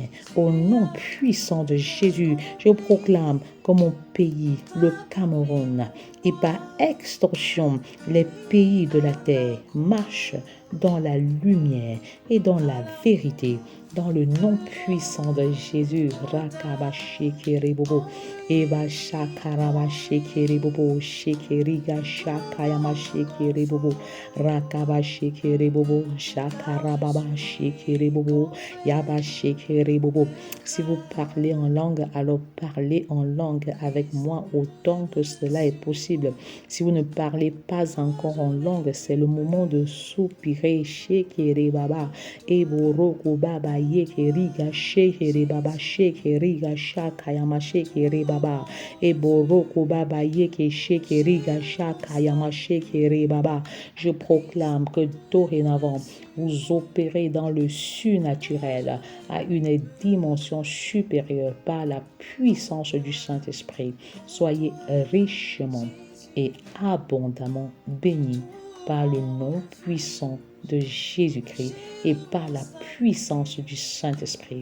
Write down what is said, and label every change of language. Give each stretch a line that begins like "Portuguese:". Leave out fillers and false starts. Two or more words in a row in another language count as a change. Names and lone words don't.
French: Au nom puissant de Jésus, je proclame que mon pays, le Cameroun, et par extension les pays de la terre marchent dans la lumière et dans la vérité. dans le nom puissant de Jésus. Rakaba shekere bobo. Eba shakaraba shekere bobo. Shekeriga shakayama shekere bobo. Rakaba shekere bobo. Shakarababa shekere bobo. Yaba shekere bobo. Si vous parlez en langue, alors parlez en langue avec moi autant que cela est possible. Si vous ne parlez pas encore en langue, c'est le moment de soupirer. Shekere baba. Eboroko baba yekeriga shekere baba shekeriga shakayama shekere baba. Eboroko baba yeke shekeriga shakayama shekere baba. Je proclame que dorénavant, vous opérez dans le surnaturel à une dimension supérieure par la puissance du Saint-Esprit. Soyez richement et abondamment bénis par le nom puissant de Jésus-Christ et par la puissance du Saint-Esprit.